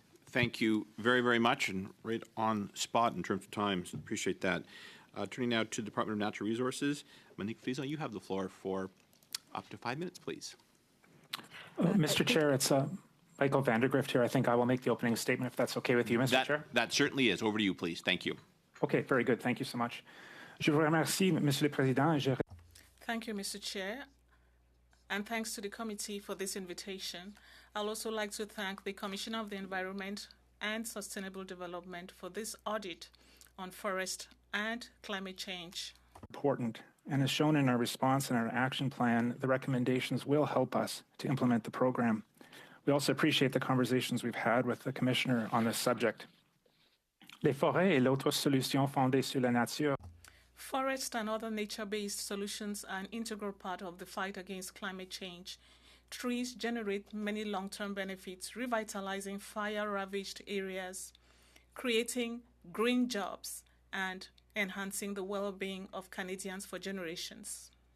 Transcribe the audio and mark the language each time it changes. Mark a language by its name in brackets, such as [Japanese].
[English] Thank you very, very much, and right on spot in terms of time, so appreciate that. Turning now to the Department of Natural Resources. Monique Fliesel, you have the floor for up to 5 minutes, please. Mr. Chair, it's Michael Vandergrift here. I think I will make the opening statement if that's okay with you, Mr. Chair. That certainly is. Over to you, please. Thank you. Okay, very good. Thank you so much. [French] Je vous remercie, Monsieur le Président. [English] Thank you, Mr. Chair, and thanks to the committee for this invitation. I'll also like to thank the Commissioner of the Environment and Sustainable Development for this audit on forest and climate change. Important, and as shown in our response and our action plan, the recommendations will help us to implement the program. We also appreciate the conversations we've had with the Commissioner on this subject. [French] Les forêts et l'autre solution fondée sur la nature. [English] Forest and other nature-based solutions are an integral part of the fight against climate change. Trees generate many long-term benefits, revitalizing fire-ravaged areas, creating green jobs, and enhancing the well-being of Canadians for generations.